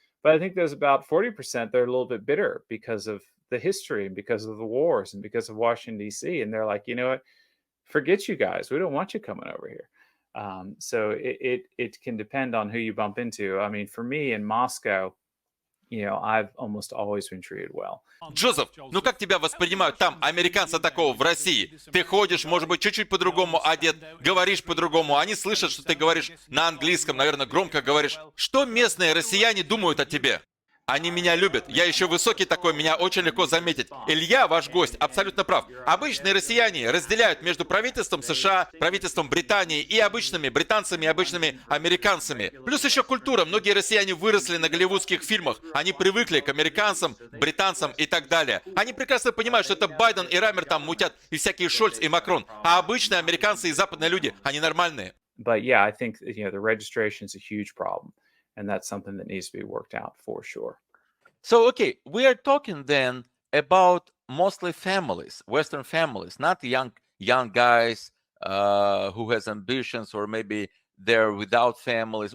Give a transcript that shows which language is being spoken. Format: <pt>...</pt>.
<en>But I think there's about 40% that are a little bit bitter because of the history and because of the wars and because of Washington, D.C. And they're like, you know what? Forget you guys. We don't want you coming over here. So it can depend on who you bump into. I mean, for me in Moscow, I've almost always been treated well.</en> <ru>Джозеф, ну как тебя воспринимают там, американца такого, в России? Ты ходишь, может быть, чуть-чуть по-другому одет, говоришь по-другому, они слышат, что ты говоришь на английском, наверное, громко говоришь. Что местные россияне думают о тебе? Они меня любят. Я еще высокий такой, меня очень легко заметить. Илья, ваш гость, абсолютно прав. Обычные россияне разделяют между правительством США, правительством Британии и обычными британцами и обычными американцами. Плюс еще культура. Многие россияне выросли на голливудских фильмах. Они привыкли к американцам, британцам и так далее. Они прекрасно понимают, что это Байден и Рамер там мутят, и всякие Шольц и Макрон. А обычные американцы и западные люди, они нормальные.</ru> <en>But yeah, I think, the registration is a huge problem. And that's something that needs to be worked out for sure. So, okay, we are talking then about mostly families, Western families, not young guys who has ambitions, or maybe they're without families.</en>